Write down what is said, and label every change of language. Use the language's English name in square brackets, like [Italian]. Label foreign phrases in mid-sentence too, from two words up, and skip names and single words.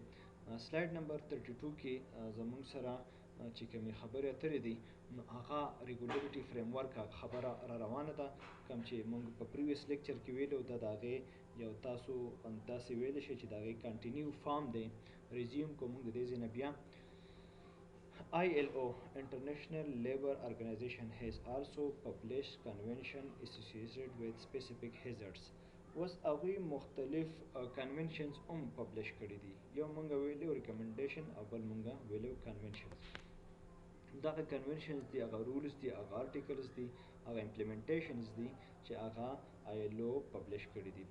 [Pashto] سلایډ نمبر 32 کې زموږ سره چې کومې خبرې اترې دي نو هغه [English] regulatory framework [Pashto] خبره را روانه ده، کوم چې موږ په [English] previous lecture [Pashto] کې ویلو د هغې یو تاسو داسې ویلی شئ چې د هغې [English] continue form [Pashto] دی. ریزیوم کوو موږ د دې ځای نه بیا. [English] ILO International Labour Organization has also published convention associated with specific hazards. [Pashto] اوس هغوی مختلف کنونشنز هم پبلش کړي دي، یو مونږ ویلو ریکمنډیشن او بل مونږ ویلو کنونشنز. دغه کنونشنز دي، هغه رولز دي، هغه آرټیکلز دي، هغه امپلیمنټیشنز دي چې هغه ILO پبلش کړي دي.